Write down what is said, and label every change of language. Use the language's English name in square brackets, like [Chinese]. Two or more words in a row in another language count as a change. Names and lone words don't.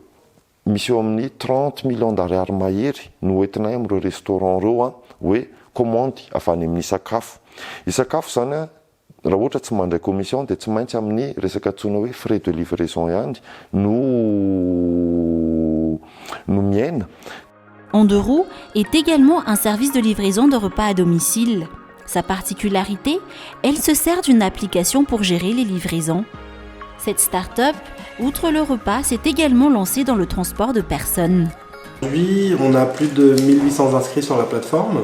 [Malagasy] Misy eo amin'ny 30 [French] millions d'ariary [Malagasy] mahery no entinay amin'ireo restaurant ireo hoe commande avy any amin'ny sakafo. Isakafo zany raha ohatra tsy mandray commission dia tsy maintsy amin'ny resaka antsoina hoe [French] frais de livraison [Malagasy] ihany no miaina. [French] Anderu est également un service de livraison de repas à domicile. Sa particularité, elle se sert d'une application pour gérer les livraisons. Cette start-up, outre le repas, s'est également lancée dans le transport de personnes. Aujourd'hui, on a plus de 1800 inscrits sur la plateforme.